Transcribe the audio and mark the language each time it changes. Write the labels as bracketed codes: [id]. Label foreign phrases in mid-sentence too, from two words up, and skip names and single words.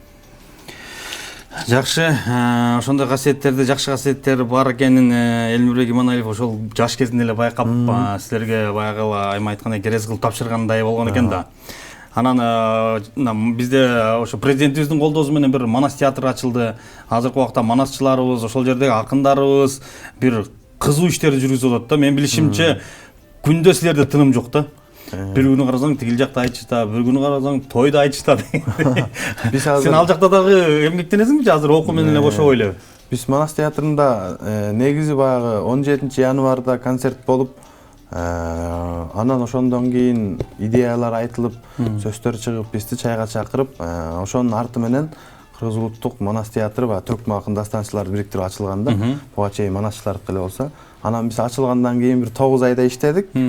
[ky] Жакшы, ошондой касиеттерди, жакшы касиеттери бар экенин Элмирбек Иманалиев ошол жаш кезинде эле байкап, силерге баягы айма айткандай керез кылып тапшыргандай болгон экен да. Анан бизде ошо президентибиздин колдоосу менен бир манас театры ачылды. Азыркы убакта манасчыларыбыз, ошол жердеги акындарыбыз бир кызуу иштерди жүргүзүп атат да. Мен билишимче күндө силерде тыным жок да. Бир күнү карасаң тигил жакта айтышта, бир күнү карасаң тойдо айтышта. Сен ал жакта дагы эмгектенесиңби азыр окуу менен эле кошо эле? Биз Манас театрында негизи баягы 17 январда концерт болуп, анан ошондон кийин идеялар айтылып, сөздөр чыгып, бизди чайга чакырып, ошонун арты менен Кыргыз улуттук Манас театры ба Төкмө акын дастанчыларды бириктирип ачылганда, буга чейин манасчылардыкы эле болсо, анан биз ачылгандан кийин бир 9 айда иштедик.